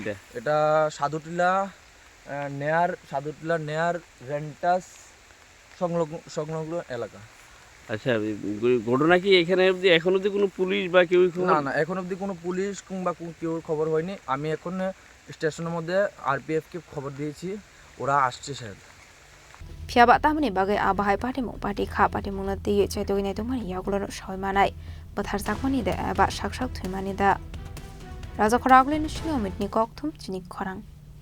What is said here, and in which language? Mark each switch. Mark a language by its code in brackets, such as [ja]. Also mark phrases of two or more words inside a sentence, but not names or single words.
[bn] এটা সাধুটিলা নেয়ার রেন্টাস সংলগ্ন এলাকা আচ্ছা ঘটনা কি এখানে অবধি এখন অবধি কোনো পুলিশ বা কেউ না এখন অবধি কোনো পুলিশ কিংবা কেউ খবর হয়নি আমি এখন স্টেশনের মধ্যে আরপিএফ কে খবর দিয়েছি ওরা আসছে স্যার [trp] Fiaba Tamani Bagai Abahai Patimung Party Ka Patimuna the Zetu Netu Mania Aglo Shoimanai but her Sakmani the Aba Shakshak Twimani the Razakoraglin Shio Mitnikok Tum Chini Khorang